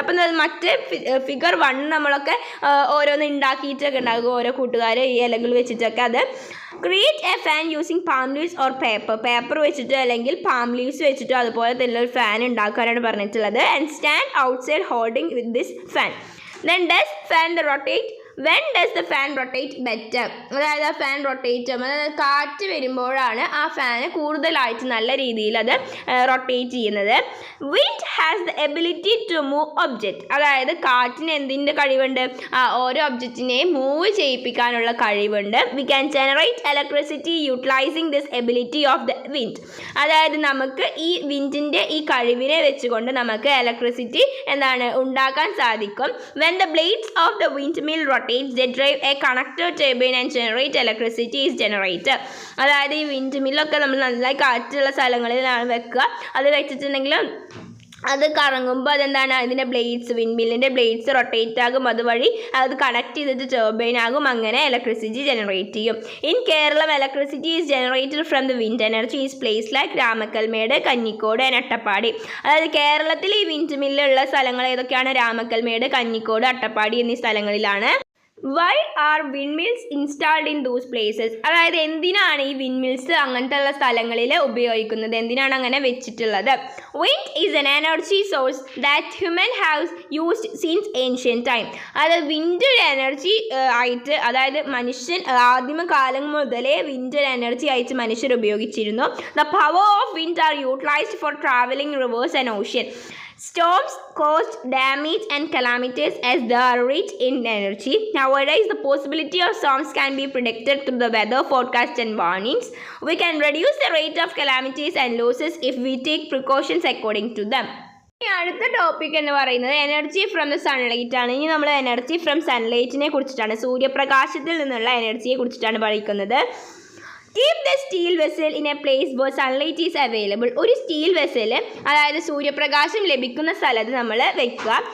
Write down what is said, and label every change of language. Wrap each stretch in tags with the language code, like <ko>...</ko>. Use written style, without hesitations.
<ml>അപ്പം മറ്റ് ഫിഗർ 1 നമ്മളൊക്കെ ഓരോന്ന് ഉണ്ടാക്കിയിട്ടൊക്കെ ഉണ്ടാകും, ഓരോ കൂട്ടുകാർ ഈ ഇലകൾ വെച്ചിട്ടൊക്കെ. അത്</ml> <en>create a fan using palm leaves or paper</en> <ml>വെച്ചിട്ടോ അല്ലെങ്കിൽ പാം ലീവ്സ് വെച്ചിട്ടോ അതുപോലെ തന്നെ ഒരു ഫാൻ ഉണ്ടാക്കാനാണ് പറഞ്ഞിട്ടുള്ളത്.</ml> <en>And stand outside holding with this fan. Then does fan rotate? When does the fan rotate better?</en> <ml>അതായത് ആ ഫാൻ റൊട്ടേറ്റ്, അതായത് കാറ്റ് വരുമ്പോഴാണ് ആ ഫാന് കൂടുതലായിട്ട് നല്ല രീതിയിൽ അത് റൊട്ടേറ്റ് ചെയ്യുന്നത്.</ml> <en>Wind has the ability to move object.</en> <ml>അതായത് കാറ്റിന് എന്തിൻ്റെ കഴിവുണ്ട്, ഓരോ ഒബ്ജക്റ്റിനെയും മൂവ് ചെയ്യിപ്പിക്കാനുള്ള കഴിവുണ്ട്.</ml> <en>We can generate electricity utilizing this ability of the wind.</en> <ml>അതായത് നമുക്ക് ഈ വിൻഡിൻ്റെ ഈ കഴിവിനെ വെച്ചുകൊണ്ട് നമുക്ക് ഇലക്ട്രിസിറ്റി ഉണ്ടാക്കാൻ സാധിക്കും.</ml> <en>When the blades of the windmill they drive a connector turbine and generate electricity is generated.</en> <ml>അതായത് ഈ വിൻഡ് മില്ലൊക്കെ നമ്മൾ നന്നായി കാറ്റുള്ള സ്ഥലങ്ങളിലാണ് വെക്കുക. അത് വെച്ചിട്ടുണ്ടെങ്കിൽ അത് കറങ്ങുമ്പോൾ അതെന്താണ്, അതിൻ്റെ ബ്ലേഡ്സ്, വിൻഡ് മില്ലിൻ്റെ ബ്ലേഡ്സ് റൊട്ടേറ്റ് ആകും, അതുവഴി അത് കണക്ട് ചെയ്തിട്ട് ടർബൈൻ ആകും, അങ്ങനെ ഇലക്ട്രിസിറ്റി ജനറേറ്റ് ചെയ്യും.</ml> <en>In Kerala electricity is generated from the wind energy is place like Ramakkalmedu, Kanjikode and Attappadi.</en> <ml>അതായത് കേരളത്തിൽ ഈ വിൻഡ് മില്ലുള്ള സ്ഥലങ്ങൾ ഏതൊക്കെയാണ്? രാമക്കൽമേട്, കഞ്ഞിക്കോട്, അട്ടപ്പാടി എന്നീ സ്ഥലങ്ങളിലാണ്.</ml> <en>Why are windmills installed in those places?</en> <ml>അതായത് എന്തിനാണ് ഈ വിൻഡ് മിൽസ് അങ്ങനത്തെ ഉള്ള സ്ഥലങ്ങളിൽ ഉപയോഗിക്കുന്നത്, എന്തിനാണ് അങ്ങനെ വെച്ചിട്ടുള്ളത്?</ml> <en>Wind is an energy source that human haves used since ancient time.</en> <ml>അതായത് വിൻഡ് എനർജി ആയിട്ട്, അതായത് മനുഷ്യൻ ആദിമകാലം മുതലേ വിൻഡ് എനർജി ആയിട്ട് മനുഷ്യർ ഉപയോഗിച്ചിരുന്നു.</ml> <en>The power of wind are utilized for travelling rivers and ocean. Storms cause damage and calamities as they are rich in energy. Nowadays, the possibility of storms can be predicted through the weather forecast and warnings. We can reduce the rate of calamities and losses if we take precautions according to them.</en> <ml>അടുത്ത topic എന്ന് പറയുന്നത് energy from the sunlight ആണ്. ഇനി നമ്മൾ energy from സൺലൈറ്റിനെ കുറിച്ചിട്ടാണ്, സൂര്യപ്രകാശത്തിൽ നിന്നുള്ള എനർജിയെ കുറിച്ചിട്ടാണ് പഠിക്കുന്നത്.</ml> <en>Keep the steel vessel in a place where sunlight is available.</en> <ml>ഒരു സ്റ്റീൽ വെസൽ, അതായത് സൂര്യപ്രകാശം ലഭിക്കുന്ന സ്ഥലത്ത് നമ്മൾ വെക്കുക.</ml>